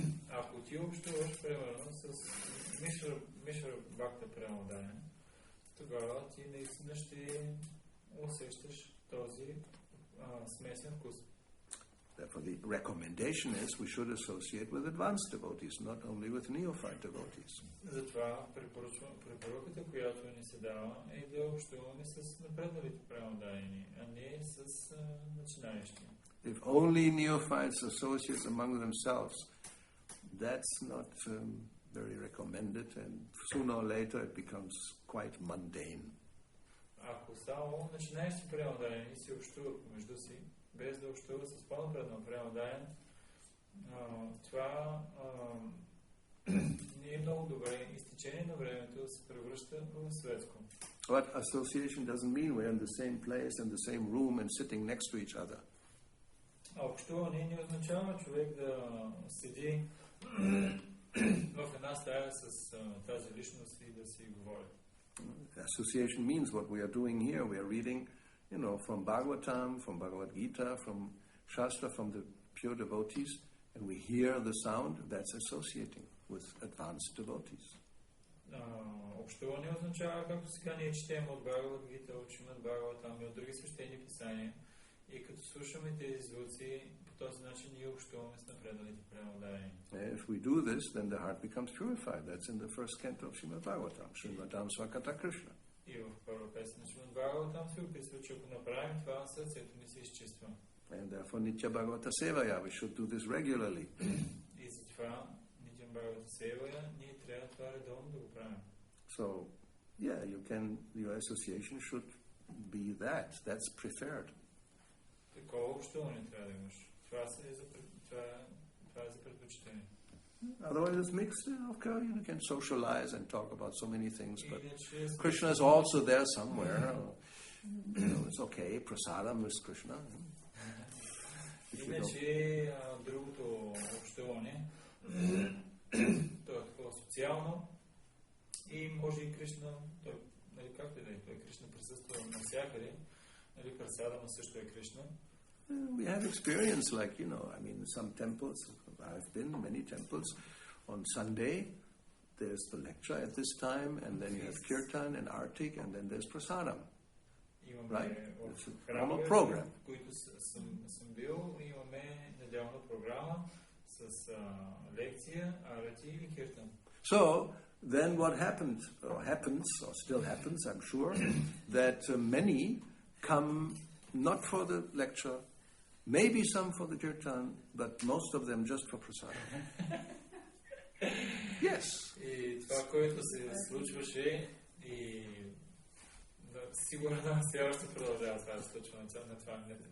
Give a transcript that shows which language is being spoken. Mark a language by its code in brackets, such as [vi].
[bg] Ако ти общуваш, примерно, с Мишра Бхакта Премоданен, тогава ти наистина ще усещаш този смесен вкус. [en] Therefore, the recommendation is we should associate with advanced devotees, not only with neophyte devotees. [bg] Затова препоръката, която ни се дава, е да общуваме с напредналите премоданени, а не с начинаещи. [en] If only neophytes associate among themselves, that's not very recommended, and sooner or later it becomes quite mundane. [bg] Ако само начинаещи премоданени си общуват помежду си, без да общуват с по-напреднал премоданен, това не е много добре. Изтечение на времето се превръща в светско. [en] But association doesn't mean we're in the same place, in the same room, and sitting next to each other. [bg] А общуване не означава човек да седи в една стая с тази личност и да си говори. [en] Association means what we are doing here. We are reading, from Bhagavatam, from Bhagavad Gita, from Shastra, from the pure devotees, and we hear the sound. That's associating with advanced devotees. [bg] Общуване означава, както сега ние четем от Бхагавад Гита, от Шримад Бхагаватам и от други свещени писания, и като слушаме тези звуци, по този начин ние общуваме с напредналите премодарени. [en] If we do this, then the heart becomes purified. That's in the first canto of Srimad Bhagavatam, Srimadam Swakata Krishna. [bg] И в първа песен на Шримад Бхагаватам се описва, че ако направим това, сърцето ни се изчиства. [en] And therefore, Nitya Bhagavata Sevaya, we should do this regularly. [bg] И затова Нитя Бхагавата Севая ние трябва това редовно да го правим. [en] So, your association should be that. That's preferred. [bg] Такова общуване трябва да имаш. Това е за предпочитание. [en] Otherwise, it's mixed. Okay, you can socialize and talk about so many things, but Krishna is also there somewhere. It's okay. Prasadam is Krishna. [bg] Иначе другото общуване, то е такова социално и може и Кришна, както и да е, той Кришна присъства навсякъде, Прасадама също е Кришна. [en] We have experience some temples, I've been in many temples, on Sunday there's the lecture at this time, and then you have kirtan and artik, and then there's prasadam. Right? It's a normal program. [bg] В които съм бил, имаме неделна програма с лекция, арати и киртан. [en] So, then what happens, or still happens, I'm sure, that many come not for the lecture, maybe some for the kirtan, but most of them just for prasadam. Yes. [bg] И това, което се случваше, и сигурно все още продължава това да се случва на това.